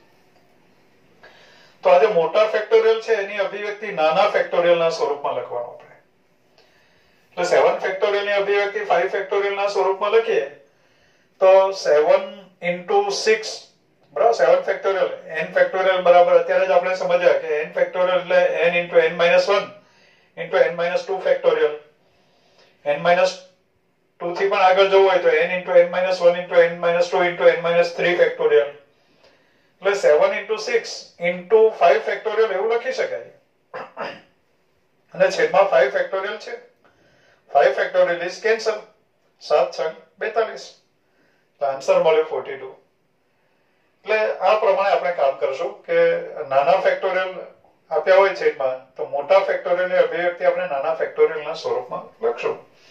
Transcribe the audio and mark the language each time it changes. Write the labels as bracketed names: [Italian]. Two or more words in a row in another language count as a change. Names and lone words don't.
[Gujarati] તો આ જે મોટા ફેક્ટોરિયલ છે એની અભિવ્યક્તિ નાના ફેક્ટોરિયલ ના સ્વરૂપમાં લખવાનું આપણે. એટલે 7 ફેક્ટોરિયલ ની અભિવ્યક્તિ 5 ફેક્ટોરિયલ ના સ્વરૂપમાં લખીએ તો 7 into 6 બરાબર 7 ફેક્ટોરિયલ n ફેક્ટોરિયલ બરાબર અત્યારે જ આપણે સમજ્યા કે n ફેક્ટોરિયલ એટલે n into [English] n minus 1 into n minus 2 [Gujarati] ફેક્ટોરિયલ. [English] n minus 2 [Gujarati] થી પણ આગળ જવું હોય તો [English] n into n minus 1 into n minus 2 into n minus 3 [Gujarati] ફેક્ટોરિયલ. એટલે 7 into 6 into 5 ફેક્ટોરિયલ એવું લખી શકાય. અને છેદમાં 5 ફેક્ટોરિયલ છે. 5 ફેક્ટોરિયલ [English] is cancel. [Gujarati] 7 6 42. આન્સર મળ્યો 42. એટલે આ પ્રમાણે આપણે કામ કરશું કે નાના ફેક્ટોરિયલ આપ્યા હોય છેદમાં તો મોટા ફેક્ટોરિયલ ની અભિવ્યક્તિ આપણે નાના ફેક્ટોરિયલ ના સ્વરૂપમાં લખશું.